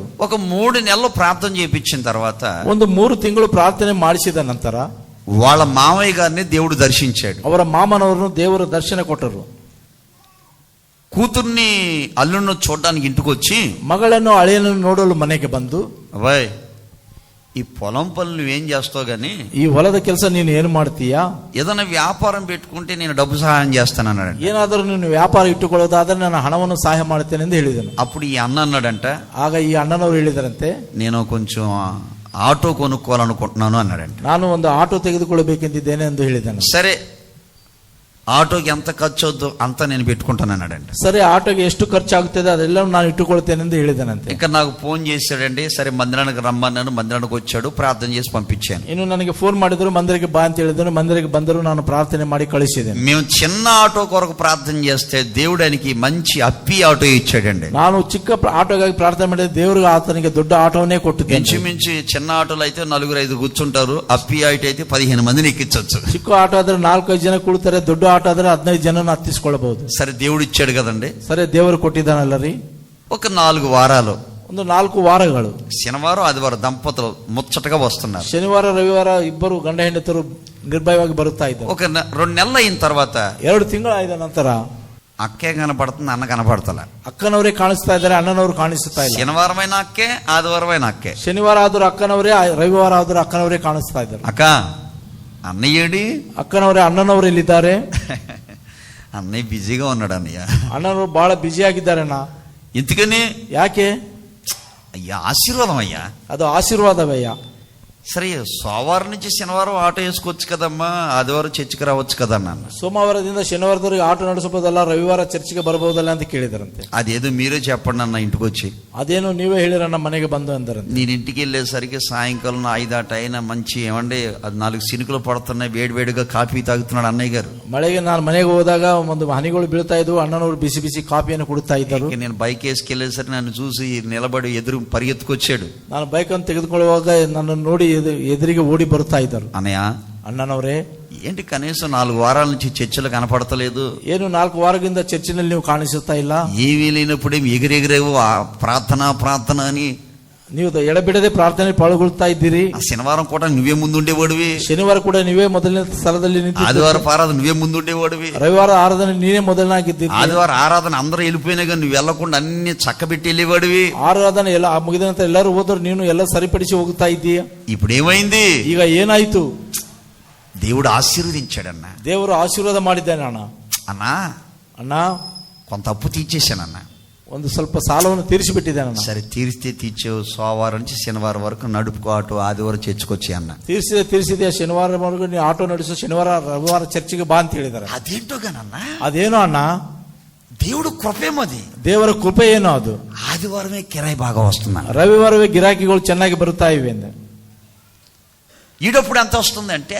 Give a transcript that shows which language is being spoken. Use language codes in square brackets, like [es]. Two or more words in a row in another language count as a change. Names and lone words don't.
[te] ఒక 3 నెలలు ప్రార్థన చేయించిన తర్వాత, [kn] ಒಂದು 3 ತಿಂಗಳು ಪ್ರಾರ್ಥನೆ ಮಾಡಿಸಿದ ನಂತರ [te] వాళ్ళ మామయ్య గారిని దేవుడు దర్శించాడు. [kn] ಅವರ ಮಾಮನವರನ್ನು ದೇವರು ದರ್ಶನ ಕೊಟ್ಟರು. [te] కూతుర్ని అల్లుడిని చూడడానికి ఇంటికి వచ్చి, [kn] ಮಗಳನ್ನು ಹಳೆಯನ್ನು ನೋಡಲು ಮನೆಗೆ ಬಂದು, [te] అబ్బాయి ఈ పొలం పనులు నువ్వేం చేస్తావు గానీ, [kn] ಈ ಹೊಲದ ಕೆಲಸ ನೀನು ಏನು ಮಾಡ್ತೀಯಾ, [te] ఏదైనా వ్యాపారం పెట్టుకుంటే నేను డబ్బు సహాయం చేస్తాను అన్నాడు. [kn] ಏನಾದರೂ ನೀನು ವ್ಯಾಪಾರ ಇಟ್ಟುಕೊಳ್ಳೋದಾದ್ರೆ ನಾನು ಹಣವನ್ನು ಸಹಾಯ ಮಾಡ್ತೇನೆ ಎಂದು ಹೇಳಿದನು. [te] అప్పుడు ఈ అన్న అన్నాడంట, [kn] ಆಗ ಈ ಅಣ್ಣನವರು ಹೇಳಿದರಂತೆ, [te] నేను కొంచెం ఆటో కొనుక్కోవాలనుకుంటున్నాను అన్నాడంట. [kn] ನಾನು ಒಂದು ಆಟೋ ತೆಗೆದುಕೊಳ್ಳಬೇಕೆಂದಿದ್ದೇನೆ ಎಂದು ಹೇಳಿದನು. [te] సరే, ఆటోకి ఎంత ఖర్చు అవుద్దో అంతా నేను పెట్టుకుంటాను అన్నాడంట. [kn] ಸರಿ, ಆಟೋಗೆ ಎಷ್ಟು ಖರ್ಚಾಗುತ್ತದೆ ಅದೆಲ್ಲವೂ ನಾನು ಇಟ್ಟುಕೊಳ್ತೇನೆ ಎಂದು ಹೇಳಿದನಂತೆ. [te] ఇంకా నాకు ఫోన్ చేశాడండి, సరే మందిరానికి రమ్మన్నాను, మందిరానికి వచ్చాడు, ప్రార్థన చేసి పంపించాను. [kn] ಇನ್ನು ನನಗೆ ಫೋನ್ ಮಾಡಿದ್ರು, ಮಂದಿರಕ್ಕೆ ಬಾ ಅಂತ ಹೇಳಿದ್ರು, ಮಂದಿರಕ್ಕೆ ಬಂದರು, ನಾನು ಪ್ರಾರ್ಥನೆ ಮಾಡಿ ಕಳಿಸಿದ್ದೇನೆ. [te] మేము చిన్న ఆటో కొరకు ప్రార్థన చేస్తే దేవుడు ఆయనకి మంచి అప్పి ఆటో ఇచ్చాడండి. [kn] ನಾನು ಚಿಕ್ಕ ಆಟೋಗಾಗಿ ಪ್ರಾರ್ಥನೆ ಮಾಡಿದ್ರೆ ದೇವರು ಆತನಿಗೆ ದೊಡ್ಡ ಆಟೋವನ್ನೇ ಕೊಟ್ಟಿದ್ದೇನೆ. [te] ఇంచుమించు చిన్న ఆటోలు అయితే 4-5 కూర్చుంటారు, అప్పి ఆటో అయితే 15 మందిని ఎక్కించవచ్చు. [kn] ಚಿಕ್ಕ ಆಟೋ ಆದ್ರೆ 4-5 ಜನ ಕೂಡ್ತಾರೆ, ದೊಡ್ಡ ಆಟೋ ಆದ್ರೆ 15 ಜನನ ಹತ್ತಿಸ್ಕೊಳ್ಬಹುದು. [te] సరే, దేవుడు ఇచ్చాడు కదండి. [kn] ಸರಿ, ದೇವರು ಕೊಟ್ಟಿದ್ದಾನಲ್ಲ ರೀ. [te] ఒక 4 వారాలు, [kn] ಒಂದು 4 ವಾರಗಳು, [te] శనివారం ఆదివారం దంపతులు ముచ్చటగా వస్తున్నారు. [kn] ಶನಿವಾರ ರವಿವಾರ ಇಬ್ಬರು ಗಂಡ ಹೆಂಡತಿರು ನಿರ್ಭಯವಾಗಿ ಬರುತ್ತಾ ಇದ್ದಾರೆ. [te] ఒక 2 నెలలు అయిన తర్వాత [kn] 2 ತಿಂಗಳಾದ ನಂತರ [te] అక్కే కనపడుతుంది, అన్న కనపడతల. [kn] ಅಕ್ಕನವರೇ ಕಾಣಿಸ್ತಾ ಇದ್ದಾರೆ, ಅಣ್ಣನವರು ಕಾಣಿಸ್ತಾ ಇಲ್ಲ. [te] శనివారం అయినా అక్కే, ఆదివారం అయినా అక్కే. [kn] ಶನಿವಾರ ಆದ್ರೂ ಅಕ್ಕನವರೇ, ರವಿವಾರ ಆದ್ರೂ ಅಕ್ಕನವರೇ ಕಾಣಿಸ್ತಾ ಇದ್ದಾರೆ. [te] అక్క, అన్నయ్యేడి? [kn] ಅಕ್ಕನವರೇ, ಅಣ್ಣನವರು ಎಲ್ಲಿದ್ದಾರೆ? [te] అన్నయ్య బిజీగా ఉన్నాడు అన్నయ్య. [kn] ಅಣ್ಣನವರು ಬಹಳ ಬಿಜಿ ಆಗಿದ್ದಾರಣ್ಣ. [te] ఎందుకని? [kn] ಯಾಕೆ? [te] అయ్యా ఆశీర్వాదం అయ్యా, [kn] ಅದು ಆಶೀರ್ವಾದವಯ್ಯ. [te] సరే, సోమవారం నుంచి శనివారం ఆటో వేసుకోవచ్చు కదమ్మా, ఆదివారం చర్చికి రావచ్చు కదా అన్నాను. [kn] ಸೋಮವಾರದಿಂದ ಶನಿವಾರದವರೆಗೆ ಆಟೋ ನಡೆಸಬಹುದಲ್ಲ, ರವಿವಾರ ಚರ್ಚ್ಗೆ ಬರಬಹುದಲ್ಲ ಅಂತ ಕೇಳಿದರಂತೆ. [te] అదేదో మీరే చెప్పండి అన్న ఇంటికి వచ్చి. [kn] ಅದೇನು ನೀವೇ ಹೇಳಿರಣ್ಣ ಮನೆಗೆ ಬಂದು ಅಂದರಂತೆ. [te] నేను ఇంటికి వెళ్ళేసరికి సాయంకాలం 5 అయినా మంచి ఏమండి 4 సినుకులు పడుతున్నాయి, వేడివేడిగా కాఫీ తాగుతున్నాడు అన్నయ్య గారు. [kn] ಮಳೆಗೆ ನಾನು ಮನೆಗೆ ಹೋದಾಗ ಒಂದು ಹನಿಗಳು ಬೀಳ್ತಾ ಇದ್ವು, ಅಣ್ಣನವರು ಬಿಸಿ ಬಿಸಿ ಕಾಫಿಯನ್ನು ಕುಡಿತಾ ಇದ್ದರು. [te] నేను బైక్ వేసుకెళ్ళేసరికి నన్ను చూసి నిలబడి ఎదురు పరిగెత్తుకొచ్చాడు. [kn] ನಾನು ಬೈಕ್ ಅನ್ನು ತೆಗೆದುಕೊಳ್ಳುವಾಗ ನನ್ನನ್ನು ನೋಡಿ ಎದುರಿಗೆ ಓಡಿ ಬರುತ್ತಾ ಇದ್ದರು. [te] అన్నయ్య, [kn] ಅಣ್ಣನವರೇ, [te] ఏంటి కనీసం 4 వారాల నుంచి చర్చలు కనపడతలేదు? [kn] ಏನು 4 ವಾರಗಳಿಂದ ಚರ್ಚಿನಲ್ಲಿ ನೀವು ಕಾಣಿಸುತ್ತಾ ಇಲ್ಲ? [te] ఏమీ లేనప్పుడేం ఎగిరెగిరేవు ప్రార్థన అని. [kn] ನೀವು ಎಡಬಿಡದೆ ಪ್ರಾರ್ಥನೆ ಪಾಲ್ಗೊಳ್ತಾ ಇದ್ದೀರಿ. [te] ఆ శనివారం కూడా నువ్వే ముందుండేవాడివి, [kn] ಶನಿವಾರ ಕೂಡ ನೀವೇ ಮೊದಲನೇ ಸ್ಥಳದಲ್ಲಿ ನಿಂತಿದ್ದೀರಿ. [te] ఆదివారం ఆరాధన నువ్వే ముందుండేవాడివి, [kn] ರವಿವಾರ ಆರಾಧನೆ ನೀನೇ ಮೊದಲನಾಗಿದ್ದೀರಿ. [te] ఆదివారం ఆరాధన అందరూ వెళ్ళిపోయినా కానీ నువ్వు వెళ్లకుండా అన్ని చక్కబెట్టి వెళ్ళేవాడివి. [kn] ಆರಾಧನೆ ಎಲ್ಲ ಮುಗಿದ ನಂತರ ಎಲ್ಲರೂ ಹೋದ್ರು, ನೀನು ಎಲ್ಲ ಸರಿಪಡಿಸಿ ಹೋಗ್ತಾ ಇದ್ದೀಯ. [te] ఇప్పుడు ఏమైంది? [kn] ಈಗ ಏನಾಯ್ತು? [te] దేవుడు ఆశీర్వదించాడన్న. [kn] ದೇವರು ಆಶೀರ್ವಾದ ಮಾಡಿದ್ದಾನೆ. [te] అన్నా [kn] ಅಣ್ಣ, [te] కొంత అప్పు తీర్చేశానన్న. [kn] ಒಂದು ಸ್ವಲ್ಪ ಸಾಲವನ್ನು ತೀರಿಸಿಬಿಟ್ಟಿದ್ದಾನೆ. [te] సరే తీరిస్తే తీర్చావు, సోమవారం నుంచి శనివారం వరకు నడుపుకో ఆటో, ఆదివారం చర్చకొచ్చి అన్న. [kn] ತೀರಿಸಿದೆ ಶನಿವಾರವರೆಗೂ ನೀ ಆಟೋ ನಡೆಸು, ಶನಿವಾರ ರವಿವಾರ ಚರ್ಚಿಗೆ ಬಾ ಅಂತ ಹೇಳಿದಾರೆ. [te] అదేంటోగానన్న, [kn] ಅದೇನೋ ಅಣ್ಣ, [te] దేవుడు కృపేమది, [kn] ದೇವರ ಕೃಪೆ ಏನೋ ಅದು. [te] ఆదివారమే కిరాయి బాగా వస్తుందన్న, [kn] ರವಿವಾರವೇ ಗಿರಾಕಿಗಳು ಚೆನ್ನಾಗಿ ಬರುತ್ತಾ ಇವೆ ಅಂದ. [te] ఈడప్పుడు ఎంత వస్తుంది అంటే,